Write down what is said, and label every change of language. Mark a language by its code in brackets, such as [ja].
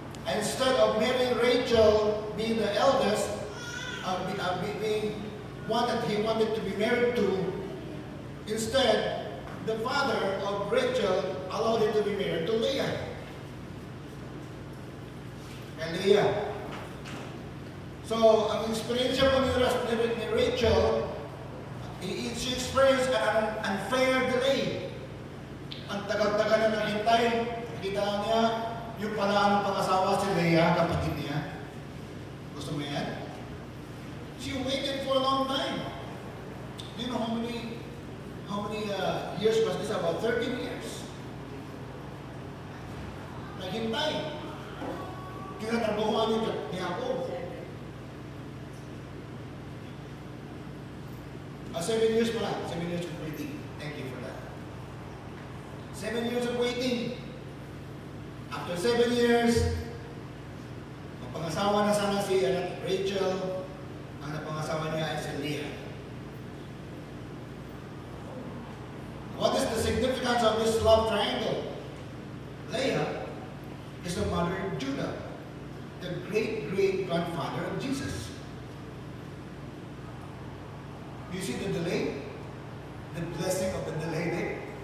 [en] And instead of marrying Rachel, being the eldest, being one that he wanted to be married to, instead, the father of Rachel allowed him to be married to Leah. And Leah. So, [tl] ang experience po ni Rachel, [en] she experienced an unfair delay. [tl] Ang tagal-tagal na naghintay, nakita niya, yung pala ng pangasawa si Leah, kapatid niya. Gusto mo yan? [en] She waited for a long time. Do you know how many years was this? About 13 years. [tl] Naghintay. Tinatrabahuan ni Jacob. [en] 7 years pala. 7 years of waiting. Thank you for that. 7 years of waiting. After 7 years, [tl] mapangasawa na sana si Rachel. Ang napangasawa niya ay si Leah. [en] What is the significance of this love triangle? Leah is the mother of Judah, the great-great-grandfather of Jesus. You see the delay? The blessing of the delay there.